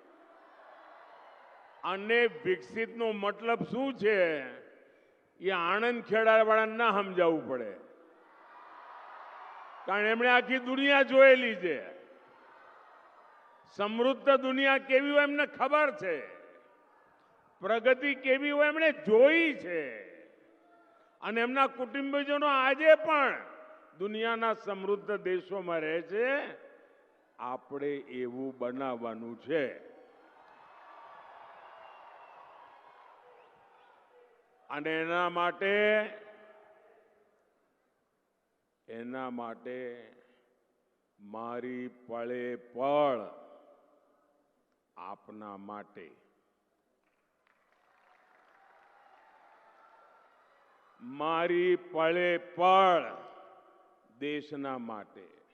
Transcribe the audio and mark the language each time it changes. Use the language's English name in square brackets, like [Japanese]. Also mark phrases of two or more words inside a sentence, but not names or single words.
[Gujarati] અને વિકસિતનો મતલબ શું છે એ આણંદ ખેડાવાળાને ના સમજાવવું પડે, કારણ એમણે આખી દુનિયા જોયેલી છે। સમૃદ્ધ દુનિયા કેવી હોય એમને ખબર છે, પ્રગતિ કેવી હોય એમણે જોઈ છે અને એમના કુટુંબીજનો આજે પણ દુનિયાના સમૃદ્ધ [Hindi] देशों में [Gujarati] રહે છે। આપણે એવું બનાવવાનું છે। અને એના માટે એના માટે મારી પળે પળ આપના માટે, મારી પળે પળ દેશના માટે.